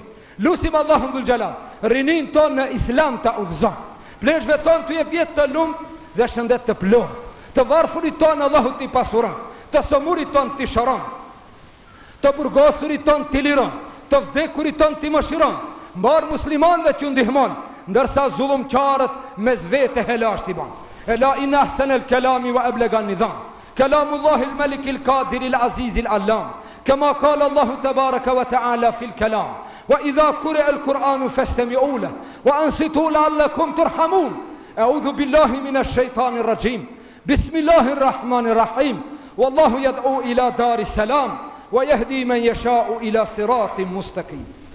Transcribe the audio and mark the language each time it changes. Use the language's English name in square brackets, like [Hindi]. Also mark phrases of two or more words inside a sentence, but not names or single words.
[Albanian] Lusim Allahun [Arabic] ذو الجلال [Albanian] rinin ton në Islam ta udhëzon, pleshve ton të jep jetë të lumt dhe shëndet të plot, të varfurit ton Allahu t'i pasuron, të somurit ton t'i shëron, të burgosurit ton t'i liron, të vdekurit ton t'i mëshiron, mbar muslimanve t'ju ndihmon, ndërsa zullumqarët me zvete helasht I ban. [Arabic] ألا إن أحسن الكلام وأبلغ النظام كلام الله الملك القادر العزيز العلام. كما قال الله تبارك وتعالى في الكلام وإذا قرئ القرآن فاستمعوا له وأنصتوا لعلكم ترحمون. أعوذ بالله من الشيطان الرجيم. بسم الله الرحمن الرحيم. والله يدعو إلى دار السلام ويهدي من يشاء إلى صراط مستقيم.